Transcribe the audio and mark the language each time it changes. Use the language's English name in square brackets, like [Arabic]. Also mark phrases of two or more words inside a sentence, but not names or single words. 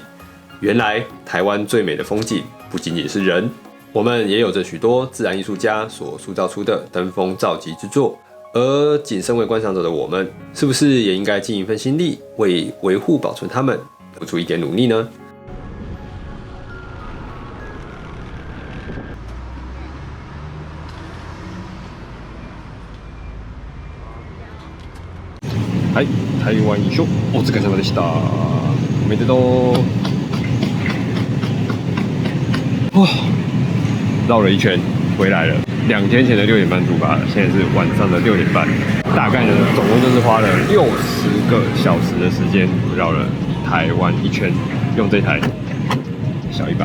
[Chinese] 原来台湾最美的风景不仅仅是人，我们也有着许多自然艺术家所塑造出的登峰造极之作。而仅身为观赏者的我们，是不是也应该尽一份心力，为维护保存它们付出一点努力呢？ [Japanese] はい、台湾一緒。お疲れ様でした。おめでとう。 [Chinese] 哇，绕了一圈回来了。2天前的6点半出发了，现在是晚上的6点半。大概呢，总共就是花了60个小时的时间绕了台湾一圈，用这台小100。